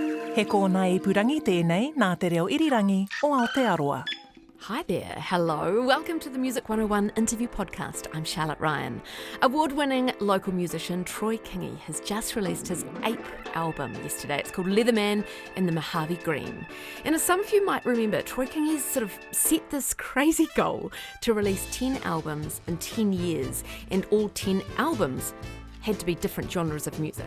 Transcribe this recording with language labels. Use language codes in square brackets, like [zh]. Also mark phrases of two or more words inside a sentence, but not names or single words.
[mi] He kōna ipurangi tēnei nā te reo irirangi o Aotearoa. [en] Hi there, hello. Welcome to the Music 101 interview podcast. I'm Charlotte Ryan. Award-winning local musician Troy Kingi has just released his 8th album yesterday. It's called Leatherman and the Mojave Green. And as some of you might remember, Troy Kingi's sort of set this crazy goal to release 10 albums in 10 years, and all 10 albums had to be different genres of music.